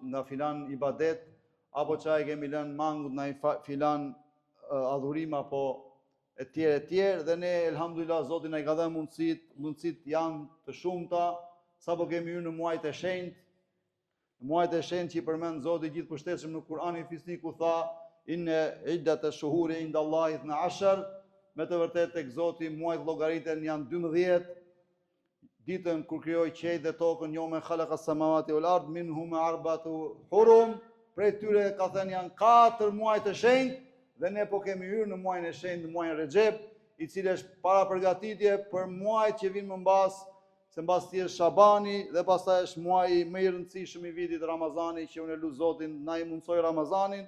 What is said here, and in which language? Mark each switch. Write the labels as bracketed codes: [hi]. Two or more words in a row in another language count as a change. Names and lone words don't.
[sq] nga filan ibadet, apo çaj kemi lënë mangut nga filan adhurim apo etj, dhe ne elhamdulillah Zoti na i ka dhënë mundësit janë të shumta, sapo kemi hyrë në muajt e shenjtë, muajt e shenjtë që i përmend Zoti gjithëpërshtetshëm në Kur'anin Fisnik ku tha [ar] إن عدة الشهور عند الله [sq] 12, me të vërtetë tek Zoti muajt llogariten janë 12. Ditën kur krijoi qiellin dhe tokën, [ar] يوم خلق السماوات والأرض منهم أربعة حرم, [sq] prej tyre ka thënë janë 4 muaj të shenjtë, dhe ne po kemi hyrë në muajin e shenjtë, në muajin Rexhep, i cili është para përgatitje për muajt që vinë më mbas, se mbas tij është Shabani dhe pastaj është muaji më i rëndësishëm i vitit, Ramazani, që unë lut Zotin na i mundsoj Ramazanin.